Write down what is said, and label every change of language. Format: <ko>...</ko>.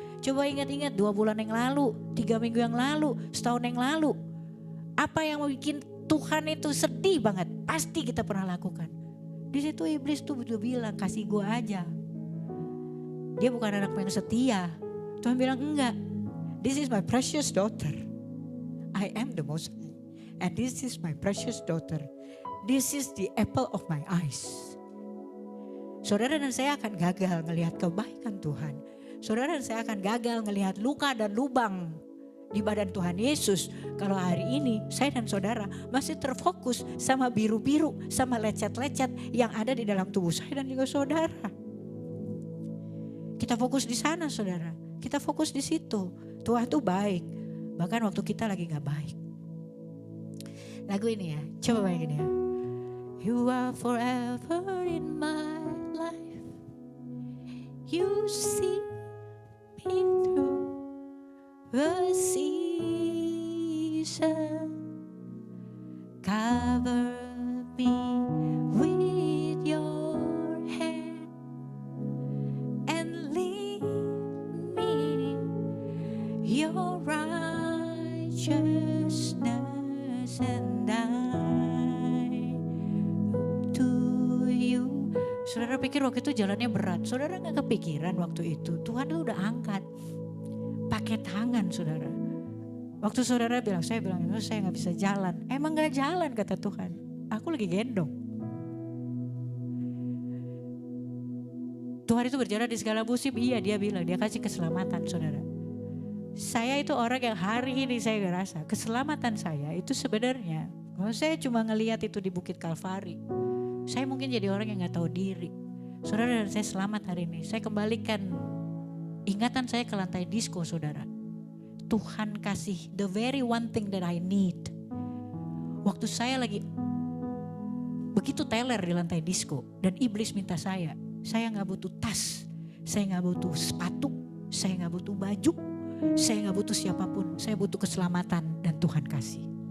<id>Coba ingat-ingat 2 bulan yang lalu, 3 minggu yang lalu, setahun yang lalu. Apa yang bikin Tuhan itu sedih banget, pasti kita pernah lakukan. Di situ iblis tuh udah bilang, kasih gue aja. Dia bukan anak yang setia. Tuhan bilang enggak.</id> <en>This is my precious daughter. I am the most high. And this is my precious daughter. This is the apple of my eyes.</en> <id>Saudara dan saya akan gagal ngelihat kebaikan Tuhan. Saudara dan saya akan gagal ngelihat luka dan lubang di badan Tuhan Yesus. Kalau hari ini saya dan saudara masih terfokus sama biru-biru, sama lecet-lecet yang ada di dalam tubuh saya dan juga saudara. Kita fokus di sana saudara. Kita fokus di situ. Tuhan tuh baik. Bahkan waktu kita lagi gak baik. Lagu ini ya, coba bayangin ya.</id> <en>You are forever in my life. You see me through the season, cover me with your hand and lead me your righteousness, and I to you.</en> <id>Saudara pikir waktu itu jalannya berat, saudara gak kepikiran waktu itu Tuhan tuh udah angkat pakai tangan saudara. Waktu saudara bilang, saya bilang, saya gak bisa jalan. Emang gak jalan kata Tuhan. Aku lagi gendong. Tuhan itu berjalan di segala musim. Iya dia bilang, dia kasih keselamatan saudara. Saya itu orang yang hari ini saya ngerasa keselamatan saya itu sebenarnya. Kalau saya cuma ngelihat itu di Bukit Kalvari. Saya mungkin jadi orang yang gak tahu diri. Saudara dan saya selamat hari ini. Saya kembalikan ingatan saya ke lantai disco saudara. Tuhan kasih</id> <en>the very one thing that I need.</en> <id>Waktu saya lagi begitu teler di lantai disco dan iblis minta saya gak butuh tas, saya gak butuh sepatu, saya gak butuh baju, saya gak butuh siapapun, saya butuh keselamatan dan Tuhan kasih.</id>